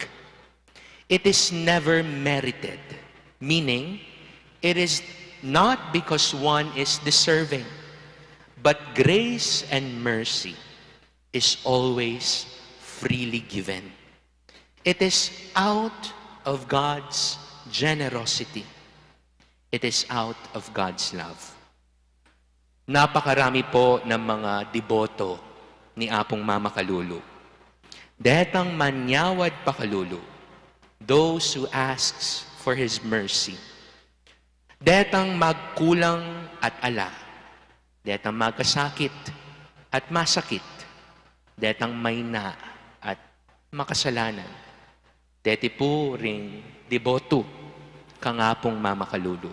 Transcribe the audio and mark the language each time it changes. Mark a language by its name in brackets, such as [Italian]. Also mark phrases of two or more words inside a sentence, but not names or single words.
[English] It is never merited, meaning it is not because one is deserving, but grace and mercy is always freely given. It is out of God's generosity. It is out of God's love. [Filipino] Napakarami po ng mga deboto ni Apung Mamacalulu. [Pampanga] Detang manyawad pakalulu, [English] those who asks for His mercy. [Pampanga] Detang magkulang at ala, detang magkasakit at masakit, detang mayna at makasalanan. Deti po ring deboto kang Apung Mamacalulu.